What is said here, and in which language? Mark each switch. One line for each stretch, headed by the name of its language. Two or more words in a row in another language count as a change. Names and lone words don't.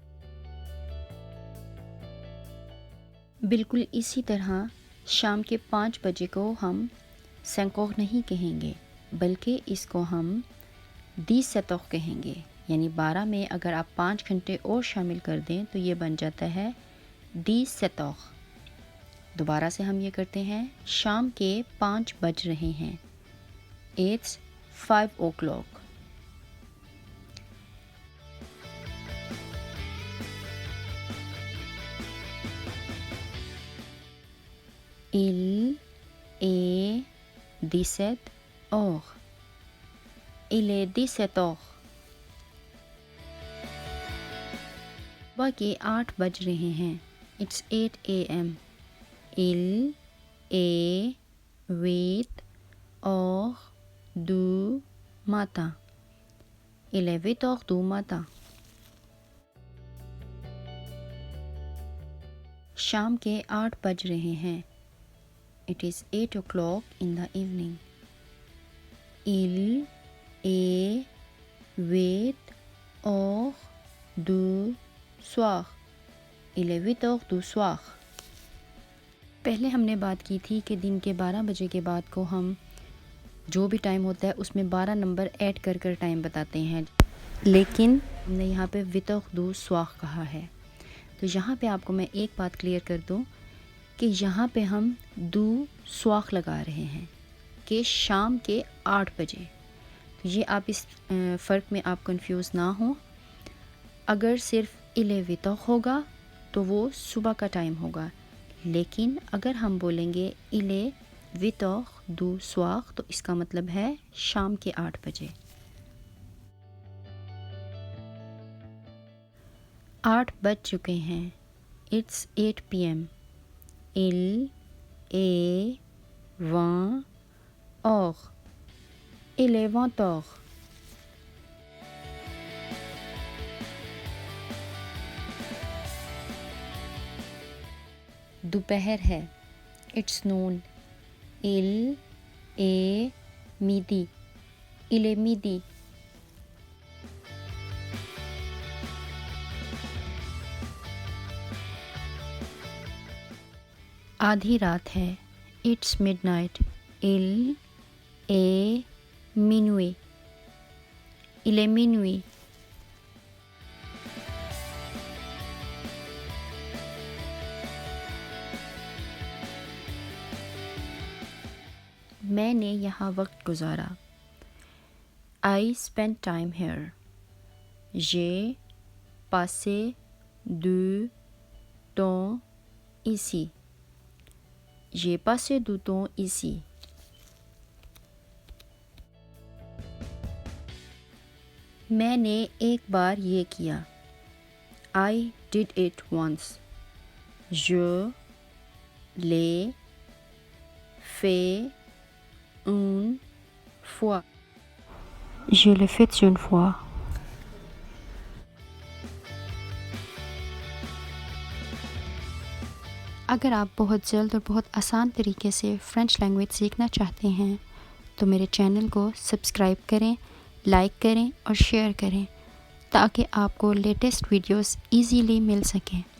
Urdu: بالکل اسی طرح شام کے 5 بجے کو ہم سینکوغ نہیں کہیں گے، بلکہ اس کو ہم 10 سیتوغ کہیں گے، یعنی 12 میں اگر آپ 5 گھنٹے اور شامل کر دیں تو یہ بن جاتا ہے 10 سیتوغ۔ دوبارہ سے ہم یہ کرتے ہیں، شام کے 5 بج رہے ہیں،
English: It's 5 o'clock۔
French: Il est 17 heures۔ Il est 17 heures۔
Urdu: صبح کے 8 بج رہے ہیں،
English: It's 8 a.m۔
French: Il est 8 heures du matin۔ Il est 8 heures du matin۔
Urdu: شام کے 8 بج رہے ہیں،
English: It is 8 o'clock in the evening۔
French: Il est 8 heures du soir۔ Il est 8 heures du soir۔
Urdu: پہلے ہم نے بات کی تھی کہ دن کے 12 بجے کے بعد کو ہم جو بھی ٹائم ہوتا ہے اس میں 12 نمبر ایڈ کر کر ٹائم بتاتے ہیں، لیکن ہم نے یہاں پہ
French: 8 heures du soir
Urdu: کہا ہے۔ تو یہاں پہ آپ کو میں ایک بات کلیئر کر دوں کہ یہاں پہ ہم
French: du soir
Urdu: لگا رہے ہیں کہ شام کے 8 بجے۔ تو یہ آپ اس فرق میں آپ کنفیوز نہ ہوں۔ اگر صرف 11 ہوگا تو وہ صبح کا ٹائم ہوگا، لیکن اگر ہم بولیں گے 11
French: du soir
Urdu: تو اس کا مطلب ہے شام کے 8 بجے۔ 8 بج چکے ہیں،
English: It's 8 p.m۔
French: Il est 20 heures۔ Il est 20 heures۔
Urdu: دوپہر ہے،
English: It's noon۔
French: Il est midi۔ Il est midi۔
Urdu: آدھی رات ہے،
English: It's midnight۔
French: Il est minuit۔ Il est minuit۔
Urdu: میں نے یہاں وقت گزارا،
English: I spent time here۔
French: J'ai passé du temps ici۔ J'ai passé du temps ici۔
Urdu: میں نے ایک بار یہ کیا،
English: I did it once۔
French: Je l'ai fait une fois۔ Je l'ai fait une fois۔
Urdu: اگر آپ بہت جلد اور بہت آسان طریقے سے
English: French language
Urdu: سیکھنا چاہتے ہیں تو میرے چینل کو سبسکرائب کریں، لائک کریں اور شیئر کریں تاکہ آپ کو
English: latest videos easily
Urdu: مل سکیں۔